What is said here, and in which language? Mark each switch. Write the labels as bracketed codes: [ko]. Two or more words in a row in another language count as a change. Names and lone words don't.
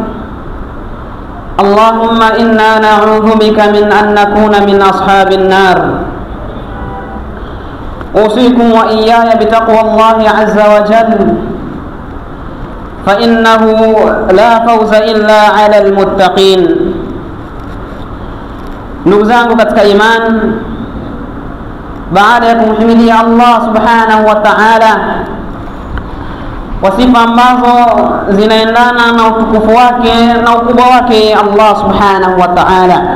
[ar] اللهم إنا نعوذ بك من أن نكون من أصحاب النار. أوصيكم وإياي بتقوى الله عز وجل، فإنه لا فوز إلا على المتقين. [sw] Ndugu zangu katika imani, baada ya kumhimidia [ar] الله سبحانه وتعالى [sw] kwa sifa ambazo zinaendana na utukufu wake na ukubwa wake [ar] الله سبحانه وتعالى,